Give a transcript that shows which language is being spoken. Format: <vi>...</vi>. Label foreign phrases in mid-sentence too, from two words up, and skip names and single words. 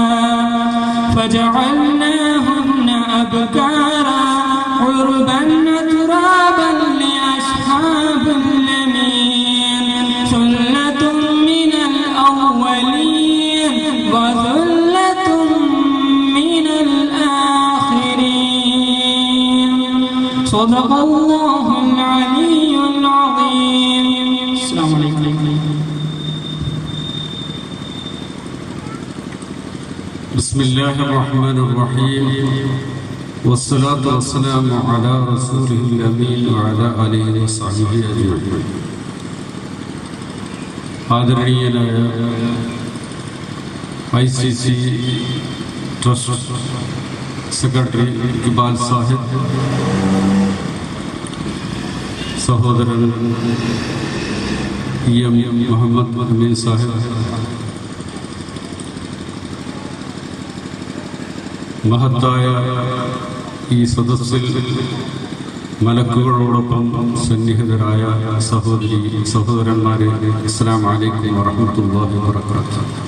<ar>فجعلناهن أبكارا عربا أترابا لأصحاب اليمين ثلة من الأولين وثلة من الآخرين صدق الله العلي العظيم. السلام عليكم. بسم الله الرحمن الرحيم والصلاة والسلام على رسوله الأمين وعلى آله وصحبه أجمعين.</ar> <ml>ആദരണീയനായ ICC</ml> <en>trust secretary</en> <ml>ഇക്ബാൽ സാഹിബ്, സഹോദരൻ EM മുഹമ്മദ് അമീൻ സാഹിബ്, മഹത്തായ ഈ സദസ്സിൽ മലക്കുകളോടൊപ്പം സന്നിഹിതരായ സഹോദരന്മാരെ,</ml> <ar>السلام عليكم ورحمة الله وبركاته.</ar>